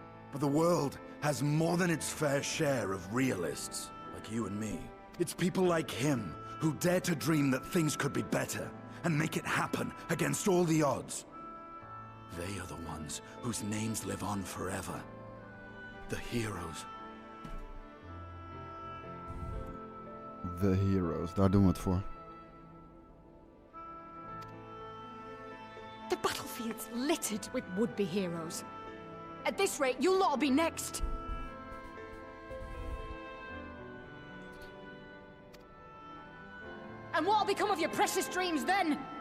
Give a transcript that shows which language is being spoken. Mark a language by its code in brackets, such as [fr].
[en] But the world has more than its fair share of realists, like you and me. It's people like him who dare to dream that things could be better and make it happen against all the odds. They are the ones whose names live on forever. The heroes. [nl] The Heroes, daar doen we het voor. [en] The battlefield's littered with would-be heroes. At this rate, you'll lot be next. And what'll become of your precious dreams then?